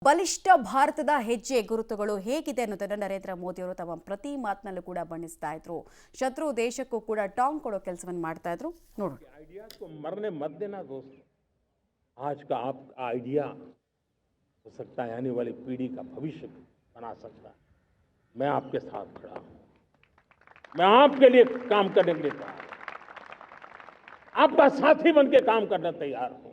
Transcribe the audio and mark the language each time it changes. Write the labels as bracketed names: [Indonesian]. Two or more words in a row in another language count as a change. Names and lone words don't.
[Kannada] ಬಲಿಷ್ಠ ಭಾರತದ ಹೆಜ್ಜೆ ಗುರುತುಗಳು ಹೇಗಿದೆ ಅನ್ನೋದನ್ನು ನರೇಂದ್ರ ಮೋದಿ ಅವರು ತಮ್ಮ ಪ್ರತಿ ಮಾತಿನಲ್ಲೂ ಕೂಡ ಬಣ್ಣಿಸ್ತಾ ಇದ್ರು. ಶತ್ರು ದೇಶಕ್ಕೂ ಕೂಡ ಟಾಂಗ್ ಕೊಡೋ ಕೆಲಸವನ್ನು ಮಾಡ್ತಾ ಇದ್ರು. ನೋಡೋಣ. [Hindi] आइडियाज को मरने मत देना दोस्त. आज का आपका आइडिया हो सकता है आने वाली पीढ़ी का भविष्य बना सकता है. मैं आपके साथ खड़ा हूं. मैं आपके लिए काम करने के लिए तैयार हूं. आपका साथी बन के काम करने तैयार हूं.